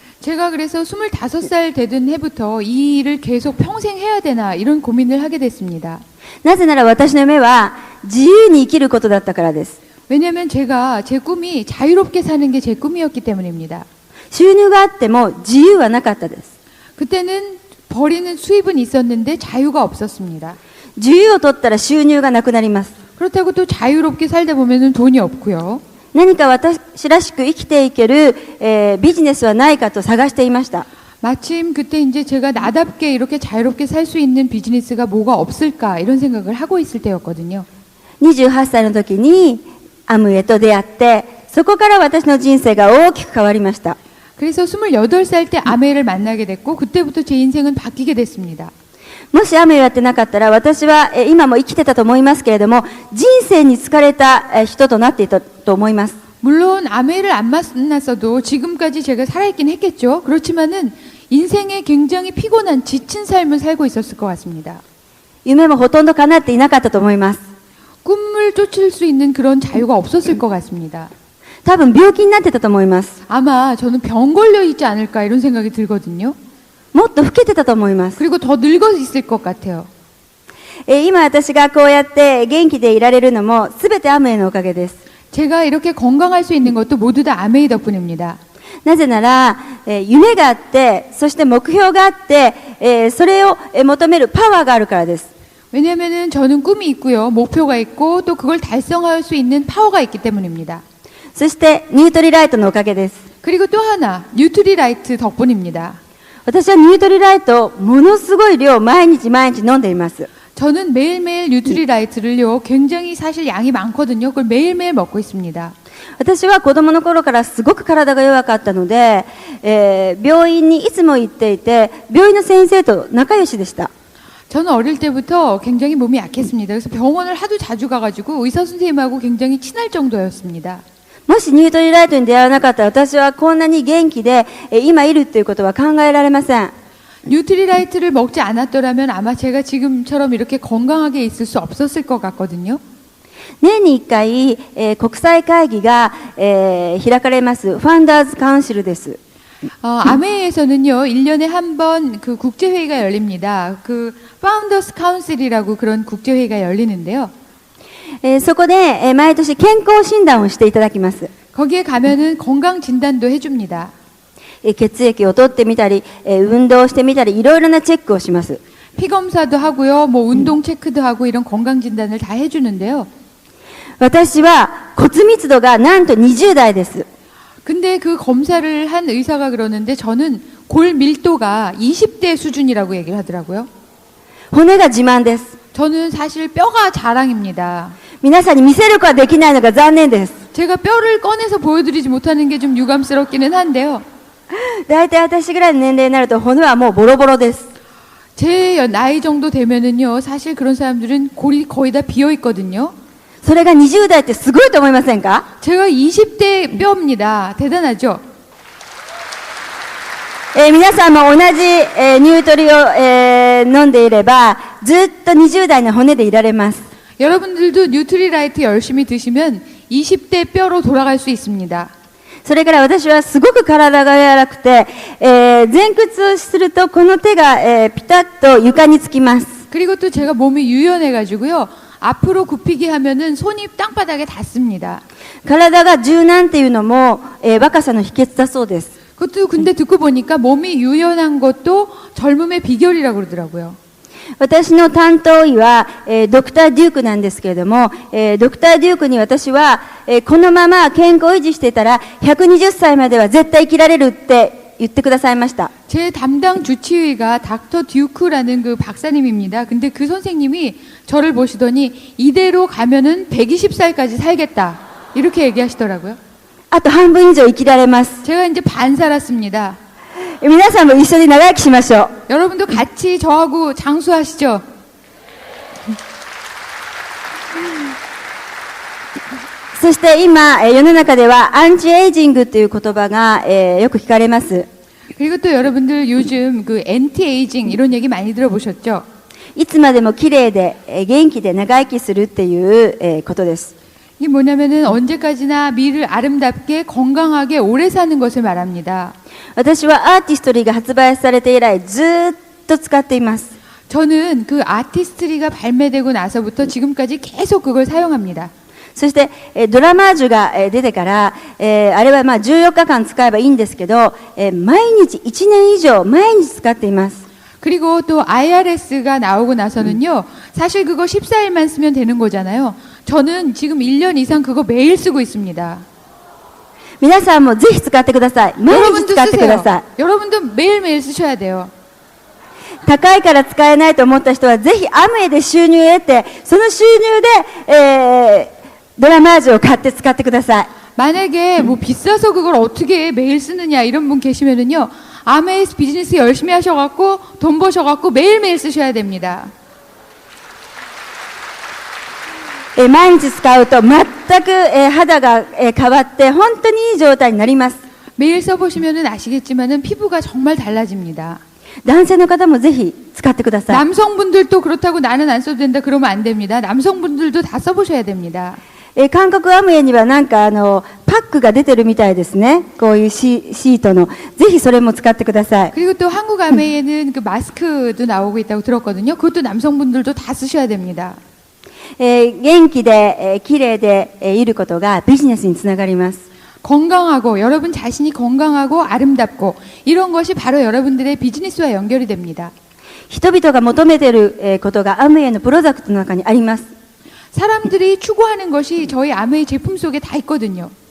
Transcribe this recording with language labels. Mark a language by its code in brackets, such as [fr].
[ko] 제가 그래서 25살 되던 해부터 이 일을 계속 평생 해야 되나 이런 고민을 하게 됐습니다. [ja] なぜなら私の夢は自由に生きることだったからです。 [ko] 왜냐하면 제가 제 꿈이 자유롭게 사는 게 제 꿈이었기 때문입니다. [ja] 収入があっても自由はなかったです。 [ko] 그때는 버리는 수입은 있었는데 자유가 없었습니다. [ja] 自由を取ったら収入がなくなります。 [ko] 그렇다고 또 자유롭게 살다 보면은 돈이 없고요. [ja] 何か私らしく生きていける、ビジネスはないかと探していました。 [ko] 마침 그때 이제 제가 나답게 이렇게 자유롭게 살 수 있는 비즈니스가 뭐가 없을까 이런 생각을 하고 있을 때였거든요. [ja] 28歳の時にアムウェイと出会って、そこから私の人生が大きく変わりました。 [ko] 그래서 28살 때 아메이를 만나게 됐고 그때부터 제 인생은 바뀌게 됐습니다. [ja] もしアムウェイをやってなかったら、私は今も生きてたと思いますけれども、人生に疲れた人となっていたと思います。 [ko] 물론 아메이를 안 만났어도 지금까지 제가 살아있긴 했겠죠. 그렇지만은 인생에 굉장히 피곤한 지친 삶을 살고 있었을 것 같습니다. [ja] 夢もほとんど叶っていなかったと思います。 [ko] 꿈을 쫓을 수 있는 그런 자유가 없었을 것 같습니다. [ja] 多分病気になってたと思います。 [ko] 아마 저는 병 걸려 있지 않을까 이런 생각이 들거든요. [ja] もっと老けてたと思います。 [ko] 그리고 더 늙어 있을 것 같아요. [ja] 今私がこうやって元気でいられるのも全てアムウェイのおかげです。 [ko] 제가 이렇게 건강할 수 있는 것도 모두 다 아메이 덕분입니다. [ja] なぜなら、夢があって、そして目標があって、それを求めるパワーがあるからです。 [ko] 왜냐면은 저는 꿈이 있고요. 목표가 있고 또 그걸 달성할 수 있는 파워가 있기 때문입니다. [ja] そしてニュートリライトのおかげです。 [ko] 그리고 또 하나 뉴트리라이트 덕분입니다. [ja] 私はニュートリライトをものすごい量毎日飲んでいます。 [ko] 저는 매일매일 뉴트리라이트를요. 굉장히 사실 양이 많거든요. 그걸 매일매일 먹고 있습니다. [ja] 私は子供の頃からすごく体が弱かったので、病院にいつも行っていて、病院の先生と仲良しでした。 [ko] 저는 어릴 때부터 굉장히 몸이 약했습니다. 그래서 병원을 하도 자주 가가지고 의사 선생님하고 굉장히 친할 정도였습니다. [ja] もしニュートリライトに出会わなかったら私はこんなに元気で今いるっていうことは考えられません。 [ko] 뉴트리라이트를 먹지 않았더라면 아마 제가 지금처럼 이렇게 건강하게 있을 수 없었을 것 같거든요. [ja] 年に1回、国際会議が、開かれますファンダーズカウンシルです。 [ko] 아메이에서는요, 1년에 한 번 그 국제회의가 열립니다. 그 파운더스 카운슬이라고 그런 국제회의가 열리는데요. [ja] そこで、毎年健康診断をしていただきます。 [ko] 거기에 가면은 건강 진단도 해줍니다. [ja] 血液を取ってみたり、運動してみたりいろいろなチェックをします。 [ko] 피 검사도 하고요, 뭐 운동 체크도 하고 이런 건강 진단을 다 해주는데요. [ja] 私は骨密度がなんと20代です。 [ko] 근데 그 검사를 한 의사가 그러는데 저는 골 밀도가 20대 수준이라고 얘기를 하더라고요. [ja] 骨が自慢です。 [ko] 저는 사실 뼈가 자랑입니다. [ja] 皆さんに見せることはできないのが残念です。 [ko] 제가 뼈를 꺼내서 보여드리지 못하는 게 좀 유감스럽기는 한데요. [ja] だいたい私ぐらいの年齢になると骨はもうボロボロです。 [ko] 제 나이 정도 되면은요, 사실 그런 사람들은 골이 거의 다 비어 있거든요. [ja] それが20代ってすごいと思いませんか？ [ko] 제가 20대 뼈입니다. 대단하죠? [ja] 皆さんも同じ、ニュートリを、飲んでいればずっと20代の骨でいられます。 [ko] 여러분들도 뉴트리라이트 열심히 드시면 20대 뼈로 돌아갈 수 있습니다. [ja] それから私はすごく体が柔らかくて、前屈をするとこの手が、ピタッと床につきます。 [ko] 그리고 또 제가 몸이 유연해가지고요, 앞으로 굽히기 하면은 손이 땅바닥에 닿습니다. [ja] 体が柔軟っていうのも、若さの秘訣だそうです。 [ko] 그것도 근데 듣고 보니까 몸이 유연한 것도 젊음의 비결이라고 그러더라고요. [ja] 私の担当医は、ドクター・デュークなんですけれども、ドクター・デュークに私は、このまま健康を維持していたら120歳までは絶対生きられるって言ってくださいました。 [ko] 제 담당 주치의가 닥터 듀크라는 그 박사님입니다. 근데 그 선생님이 저를 보시더니 이대로 가면은 120살까지 살겠다. 이렇게 얘기하시더라고요. [ja] あと半分以上生きられます。 [ko] 제가 이제 반 살았습니다. [ja] 皆さんも一緒に長生きしましょう。 [ko] 여러분도 같이 저하고 장수하시죠. [ja] そして今、世の中ではアンチエイジングという言葉が、よく聞かれます。 [ko] 그리고 또 여러분들 요즘 그 엔티에이징 이런 얘기 많이 들어보셨죠? [ja] いつまでも綺麗で、元気で長生きするっていう、ことです。 [ko] 이게 뭐냐면은 언제까지나 미를 아름답게 건강하게 오래 사는 것을 말합니다. [ja] 私はアーティストリーが発売されて以来ずっと使っています。 [ko] 저는 그 아티스트리가 발매되고 나서부터 지금까지 계속 그걸 사용합니다. [ja] そして、ドラマージュが、出てから、あれはまあ14日間使えばいいんですけど、毎日1年以上毎日使っています。 [ko] 그리고 또 IRS가 나오고 나서는요, 사실 그거 14일만 쓰면 되는 거잖아요. 저는 지금 1년 이상 그거 매일 쓰고 있습니다. [ja] 皆さんもぜひ使ってください。毎日 [ko] 여러분도 [ja] 使ってくだ [ko] 쓰세요. [ja] さい。 [ko] 여러분도 매일매일 쓰셔야 돼요. [ja] 高いから使えないと思った人はぜひアムウェイで収入を得て、その収入で、ドラマージュを買って使ってください。 [ko] 만약에 뭐 비싸서 그걸 어떻게 매일 쓰느냐 이런 분 계시면은요, 아메이스 비즈니스 열심히 하셔갖고 돈 버셔갖고 매일매일 쓰셔야 됩니다. [ja] 毎日使うと全く、肌が、変わって本当にいい状態になります。 [ko] 매일 써보시면은 아시겠지만은 피부가 정말 달라집니다. [ja] 男性の方もぜひ使ってください。 [ko] 남성분들도 그렇다고 나는 안 써도 된다 그러면 안 됩니다. 남성분들도 다 써보셔야 됩니다. [ja] 韓国アムウェイにはなんかパックが出てるみたいですね。こういうシートの。ぜひそれも使ってください。 [ko] 그리고 또 한국 아메이에는 그 마스크도 나오고 있다고 들었거든요. 그것도 남성분들도 다 쓰셔야 됩니다. [ja] 元気で、綺麗で、いることがビジネスにつながります。 [ko] 건강하고 여러분 자신이 건강하고 아름답고 이런 것이 바로 여러분들의 비즈니스와 연결이 됩니다. [ja] 人々が求めていることがアムウェイのプロダクトの中にあります。 [ko] 사람들이 추구하는 것이 저희 아메이 제품 속에 다 있거든요.